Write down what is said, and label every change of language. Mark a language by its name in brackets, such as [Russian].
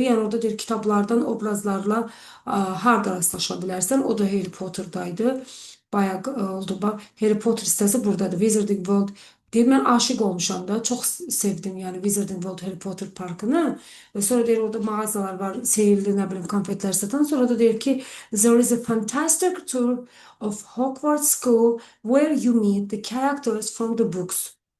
[Azerbaijani] Yani orada deyir kitablardan obrazlarla harda rastlaşa bilərsən. O da Harry Potter'daydı. Bayağı oldu. Bak Harry Potter hissəsi buradadır. Wizarding World deyir, mən aşık olmuşam da. [Turkish] Çok sevdim yani Wizarding World Harry Potter parkını. Ve sonra deyir orada mağazalar var. Seyirli ne bileyim konfetler satan. [Azerbaijani] Sonra da deyir ki [English] there is a fantastic tour of Hogwarts School where you meet the characters from the books.